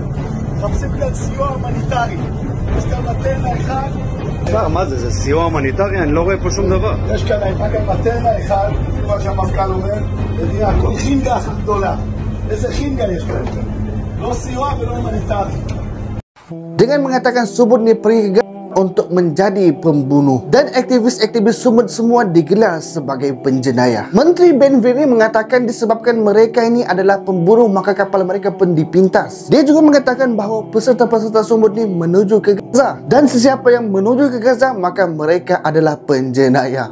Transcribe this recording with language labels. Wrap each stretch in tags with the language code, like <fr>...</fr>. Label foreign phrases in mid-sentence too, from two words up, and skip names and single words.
<he>מחפשים כאן סיוע הומניטרי. יש כאן מטרנה אחד. מה זה? זה סיוע הומניטרי? אני לא רואה פה שום דבר. יש כאן מטרנה אחד, כמו שהמפכ"ל אומר, ונראה כל חינגה אחת גדולה. איזה חינגה יש כאן? לא סיוע ולא הומניטרי.</he> <ms>Dengan mengatakan Sumut ni pergi untuk menjadi pembunuh dan aktivis-aktivis Sumut semua digelar sebagai penjenayah. Menteri Ben Gvir ini mengatakan disebabkan mereka ini adalah pembunuh maka kapal mereka pun dipintas. Dia juga mengatakan bahawa peserta-peserta Sumut ni menuju ke Gaza dan sesiapa yang menuju ke Gaza maka mereka adalah penjenayah.</ms>